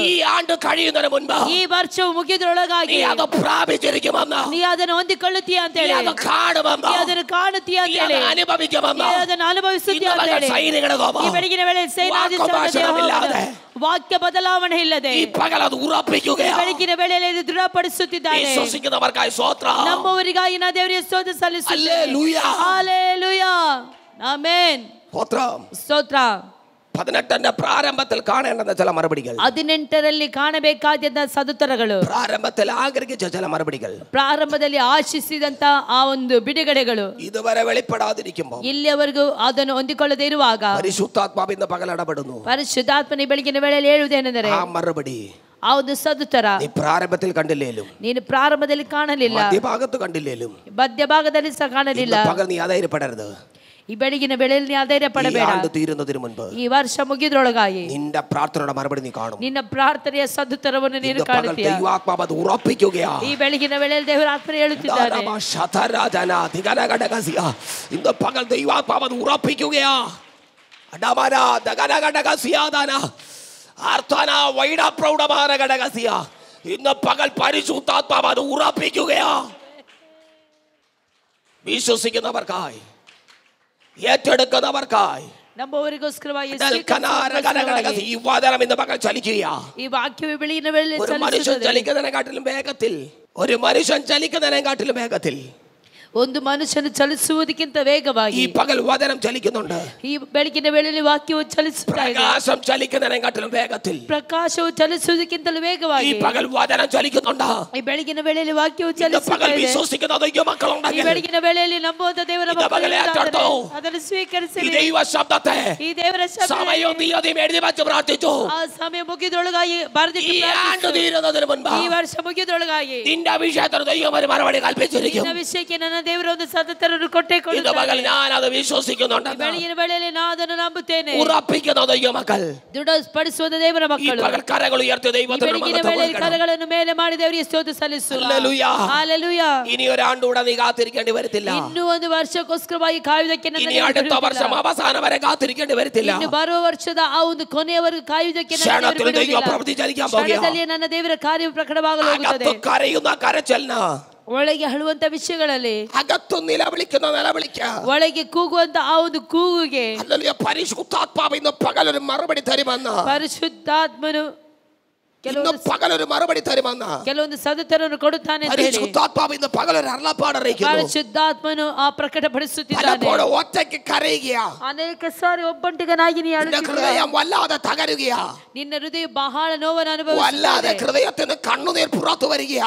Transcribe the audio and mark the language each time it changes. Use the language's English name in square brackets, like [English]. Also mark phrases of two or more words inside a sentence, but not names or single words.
[Kannada] ಈ ಆಂಡು ಕಳೆಯುವುದರ ಮುನ್ನ, ಈ ವರ್ಷವು ಮುಗಿದ್ರೊಳಗಾಗಿ ನೀ ಅದನ್ನು ಹೊಂದಿಕೊಳ್ಳುತ್ತೀಯ ಅಂತ ಹೇಳಿ, ನೀ ಅದನ್ನು ಕಾಣುತ್ತೀಯ ಅಂತ ಹೇಳಿ, ಅದನ್ನು ಅನುಭವಿಸುತ್ತೀಯ ಅಂತ ಹೇಳಿ, ಈ ಬೆಳಗಿನ ವೇಳೆ ಸೇನಾಧೀಶ್ವರ ವಾಕ್ಯ ಬದಲಾವಣೆ ಇಲ್ಲದೆ [Malayalam] ഈ പകൽ അത് ഉറപ്പിക്കുകയാണ്. [Kannada] ಬೆಳಗಿನ ವೇಳೆಯಲ್ಲಿ ಇದು ದೃಢಪಡಿಸುತ್ತಿದ್ದಾನೆ. [Malayalam] വിശ്വസിക്കുന്നവർക്കായി സ്തോത്രം. [Kannada] ನಂಬುವವರಿಗಾಗಿ ನಾನು ದೇವರಿಗೆ ಸ್ತೋತ್ರ ಸಲ್ಲಿಸುತ್ತೇನೆ. [Malayalam] ഹല്ലേലൂയ. [Kannada] ಹಲ್ಲೆಲೂಯಾ. ಆಮೆನ್. [Malayalam] സ്തോത്രം. [Kannada] ಸ್ತೋತ್ರ. [Malayalam] 18ന്റെ പ്രാരംഭത്തിൽ കാണേണ്ടുന്ന ചില മറുപടികൾ. [Kannada] 18ರಲ್ಲಿ ಕಾಣಬೇಕಾದ ಸದುತ್ತರಗಳು. [Malayalam] പ്രാരംഭത്തിൽ ആഗ്രഹിച്ച ചില മറുപടികൾ. [Kannada] ಪ್ರಾರಂಭದಲ್ಲಿ ಆಶಿಸಿದಂತ ಆ ಒಂದು ಬಿಡುಗಡೆಗಳು [Malayalam] ഇതുവരെ വെളിപ്പെടാതിരിക്കുമ്പോൾ [Kannada] ಇಲ್ಲಿಯವರೆಗೂ ಅದನ್ನು ಹೊಂದಿಕೊಳ್ಳದೆ ಇರುವಾಗ [Malayalam] പരിശുദ്ധാത്മാവ് ഇന്ന് പകൽ ഇടപെടുന്നു. [Kannada] ಪರಿಶುದ್ಧಾತ್ಮನ ಬೆಳಗಿನ ವೇಳೆಯಲ್ಲಿ ಹೇಳುವುದೇನೆಂದರೆ [Malayalam] ആ മറുപടി [Kannada] ಆ ಒಂದು ಸದುತ್ತರ [Malayalam] നീ പ്രാരംഭത്തിൽ കണ്ടില്ലേലും [Kannada] ನೀನು ಪ್ರಾರಂಭದಲ್ಲಿ ಕಾಣಲಿಲ್ಲ, [Malayalam] മധ്യഭാഗത്ത് കണ്ടില്ലേലും [Kannada] ಮಧ್ಯಭಾಗದಲ್ಲಿ ಸಹ ಕಾಣಲಿಲ್ಲ. [Malayalam] പകൽ നീ അധൈര്യപ്പെടരുത്. [Kannada] ಈ ಬೆಳಗಿನ ವೇಳೆಯಲ್ಲಿ ನೀ ಅಧೈರ್ಯ ಪಡಬೇಡ. [Malayalam] തീരുന്നതിന് മുൻപ് [Kannada] ಈ ವರ್ಷ ಮುಗಿದ್ರೊಳಗಾಗಿ [Malayalam] നിന്റെ പ്രാർത്ഥനയുടെ മറുപടി നീ കാണും. [Kannada] ನಿನ್ನ ಪ್ರಾರ್ಥನೆಯ ಸದುತ್ತರವನ್ನು ನೀನು ಕಾಣುತ್ತೀಯ. [Malayalam] ദൈവാത്മാവ് അത് ഉറപ്പിക്കുകയാണ്. [Kannada] ಈ ಬೆಳಗಿನ ವೇಳೆಯಲ್ಲಿ ದೇವರ ಆತ್ಮ ಹೇಳುತ್ತಿದ್ದಾನೆ. [Malayalam] ഇന്ന് പകൽ ദൈവാത്മാവ് അത് ഉറപ്പിക്കുകയാണ്. ഇന്ന് പകൽ പരിശുദ്ധാത്മാവ് അത് ഉറപ്പിക്കുകയാണ്. വിശ്വസിക്കുന്നവർക്കായി, ഏറ്റെടുക്കുന്നവർക്കായി [Kannada] ನಂಬುವವರಿಗೋಸ್ಕರವಾಗಿ [Malayalam] ഈ വചനം ഇന്ന് പകൽ ചലിക്കുക. [Kannada] ಈ ವಾಕ್ಯವು ಬೆಳಗಿನ ವೇಳೆಯಲ್ಲಿ [Malayalam] ഒരു മനുഷ്യൻ ചലിക്കുന്നതിനെക്കാട്ടിലും വേഗത്തിൽ, ഒരു മനുഷ്യൻ ചലിക്കുന്നതിനെക്കാട്ടിലും വേഗത്തിൽ [Kannada] ಒಂದು ಮನುಷ್ಯನು ಚಲಿಸುವುದಕ್ಕಿಂತ ವೇಗವಾಗಿ [Malayalam] ഈ പകൽ വചനം ചലിക്കുന്നുണ്ട്. [Kannada] ಈ ಬೆಳಗಿನ ವೇಳೆಯಲ್ಲಿ ವಾಕ್ಯವು ಚಲಿಸುತ್ತಾ ಇದೆ. [Malayalam] പ്രകാശം ചലിക്കുന്നതിനെക്കാട്ടിലും വേഗത്തിൽ [Kannada] ಪ್ರಕಾಶವು ಚಲಿಸುವುದಕ್ಕಿಂತಲೂ ವೇಗವಾಗಿ [Malayalam] ഈ പകൽ വചനം ചലിക്കുന്നുണ്ട്. [Kannada] ಈ ಬೆಳಗಿನ ವೇಳೆಯಲ್ಲಿ ವಾಕ್ಯವು [Malayalam] ഇന്ന് [Kannada] ಚಲಿಸುತ್ತಾ [Malayalam] പകൽ [Kannada] ಇದೆ. [Malayalam] വിശ്വസിക്കുന്ന ദൈവമക്കളുണ്ടെങ്കിൽ [Kannada] ಈ ಬೆಳಗಿನ ವೇಳೆಯಲ್ಲಿ ನಂಬುವಂತ ದೇವರ [Malayalam] ഇന്ന് പകൽ ഏറ്റെടുത്തോ. [Kannada] ಅದನ್ನು [Malayalam] ഈ [Kannada] ಸ್ವೀಕರಿಸಿ [Malayalam] ദൈവ ശബ്ദത്തെ [Kannada] ಈ ದೇವರ [Malayalam] സമയവും തീയതിയും എഴുതി വെച്ച് പ്രാർത്ഥിച്ചു. [Kannada] ಆ ಸಮಯ മുಗಿದ್ರೊಳಗಾಗಿ ಬರೆದಿಟ್ಟು [Malayalam] ഈ ആണ്ട് തീരുന്നതിന് മുൻപ് [Kannada] ಈ ವರ್ಷ ಮುಗಿದ್ರೊಳಗಾಗಿ [Malayalam] നിന്റെ അഭിഷേകത്തിന് ദൈവം ഒരു മറുപടി കൽപ്പിച്ചിരിക്കും. [Kannada] ನಿನ್ನ ವಿಷಯಕ್ಕೆ ನನ್ನ ದೇವರ ಒಂದು ಸದತರನ್ನು ಕೊಟ್ಟೆ [Malayalam] ഇന്ന് പകൽ [Kannada] ಕೊಡುತ್ತಾರೆ. [Malayalam] ഞാൻ അത് വിശ്വസിക്കുന്നുണ്ട്. [Kannada] ಬೆಳಗಿನ ವೇಳೆಯಲ್ಲಿ ನಾನು ಅದನ್ನು ನಂಬುತ್ತೇನೆ. [Malayalam] ഉറപ്പിക്കുന്ന ദൈവമക്കൾ [Kannada] ದೃಢಪಡಿಸುವ ದೇವರ [Malayalam] ഈ [Kannada] ಮಕ್ಕಳು [Malayalam] പകൽ കരങ്ങൾ ഉയർത്തി ദൈവത്തിന് [Kannada] ಬೆಳಗಿನ [Malayalam] മഹത്വം [Kannada] ವೇಳೆಯಲ್ಲಿ [Malayalam] കൊടുക്കണം. [Kannada] ಕರಗಳನ್ನು ಮೇಲೆ ಮಾಡಿ ದೇವರಿಗೆ ಸ್ತೋತ್ರ ಸಲ್ಲಿಸು. [Malayalam] ഹല്ലേലൂയ. [Kannada] ಹಲ್ಲೆಲೂಯ. [Malayalam] ഇനി ഒരാണ്ടുകൂടെ നീ കാത്തിരിക്കേണ്ടി വരത്തില്ല. [Kannada] ಇನ್ನು ಒಂದು ವರ್ಷಕ್ಕೋಸ್ಕರವಾಗಿ ಕಾಯುವುದಕ್ಕೆ ನನ್ನ [Malayalam] ഇനി [Kannada] ದೇವರು [Malayalam] അടുത്ത [Kannada] ಬಿಡುವುದಿಲ್ಲ. [Malayalam] വർഷം അവസാനം വരെ കാത്തിരിക്കേണ്ടി വരത്തില്ല. [Kannada] ಇನ್ನು ಬರುವ ವರ್ಷದ ಆ ಒಂದು ಕೊನೆಯವರೆಗೂ ಕಾಯುವುದಕ್ಕೆ ನನ್ನ ದೇವರು [Malayalam] ക്ഷണത്തിൽ ദൈവം [Kannada] ಬಿಡುವುದಿಲ್ಲ. [Malayalam] പ്രവൃത്തി ചലിക്കാൻ പോകുകയാണ്. [Kannada] ಕ್ಷಣದಲ್ಲಿ ನನ್ನ ದೇವರ ಕಾರ್ಯವು ಪ್ರಕಟವಾಗಲು ಹೋಗುತ್ತದೆ. [Malayalam] അകത്ത് കരയുന്ന കരച്ചലിന്, [Kannada] ಒಳಗೆ ಅಳುವಂತ ವಿಷಯಗಳಲ್ಲಿ, [Malayalam] അകത്ത് നിലവിളിക്കുന്ന നിലവിളിക്ക്, [Kannada] ಒಳಗೆ ಕೂಗುವಂತ ಆ ಒಂದು ಕೂಗುಗೆ [Malayalam] ഹല്ലേലൂയ, പരിശുദ്ധാത്മാവ് ഇന്ന് പകലൊരു മറുപടി തരുമെന്ന്, [Kannada] ಪರಿಶುದ್ಧಾತ್ಮನು [Malayalam] ഇന്ന് പകലൊരു മറുപടി തരുമെന്ന് [Kannada] ಕೆಲವೊಂದು ಸದತರನ್ನು ಕೊಡುತ್ತಾನೆ ಅಂತ ಹೇಳಿ [Malayalam] പരിശുദ്ധാത്മാവ് ഇന്ന് പകലൊരു അരുളപ്പാട് അറിയിക്കുന്നു. [Kannada] ಪರಿಶುದ್ಧಾತ್ಮನು ಆ ಪ್ರಕಟಪಡಿಸುತ್ತಿದ್ದಾನೆ. [Malayalam] പലപ്പോഴും ഒറ്റയ്ക്ക് കരയുകയാ. [Kannada] ಅನೇಕ ಸಾರಿ ಒಬ್ಬಂಟಿಗನಾಗಿ ನೀ [Malayalam] നിന്റെ [Kannada] ಅಳುತ್ತಿದ್ದೀಯ. [Malayalam] ഹൃദയം വല്ലാതെ തകരുകയാ. [Kannada] ನಿನ್ನ ಹೃದಯ ಬಹಳ ನೋವನ್ನು [Malayalam] വല്ലാതെ [Kannada] ಅನುಭವಿಸುತ್ತಿದೆ. [Malayalam] ഹൃദയത്തിന് കണ്ണുനീർ പുറത്തു വരികയാ.